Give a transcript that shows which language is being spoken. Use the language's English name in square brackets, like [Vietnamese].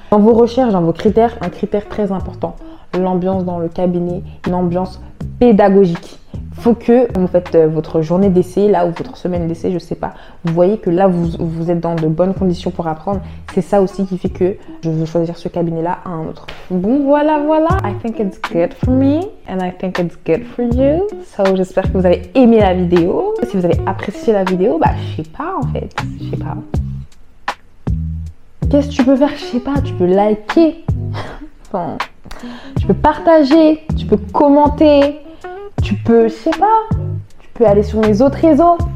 [French] Dans vos recherches, dans vos critères, un critère très important, l'ambiance dans le cabinet, une ambiance pédagogique. Faut que vous faites votre journée d'essai, là, ou votre semaine d'essai, je sais pas. Vous voyez que là, vous êtes dans de bonnes conditions pour apprendre. C'est ça aussi qui fait que je veux choisir ce cabinet-là à un autre. Bon, voilà. [English] I think it's good for me and I think it's good for you. [French] So, j'espère que vous avez aimé la vidéo. Si vous avez apprécié la vidéo, bah, je sais pas, en fait. Je sais pas. Qu'est-ce que tu peux faire? Je sais pas. Tu peux liker. Enfin, tu peux partager. Tu peux commenter. Tu peux, je sais pas, tu peux aller sur mes autres réseaux.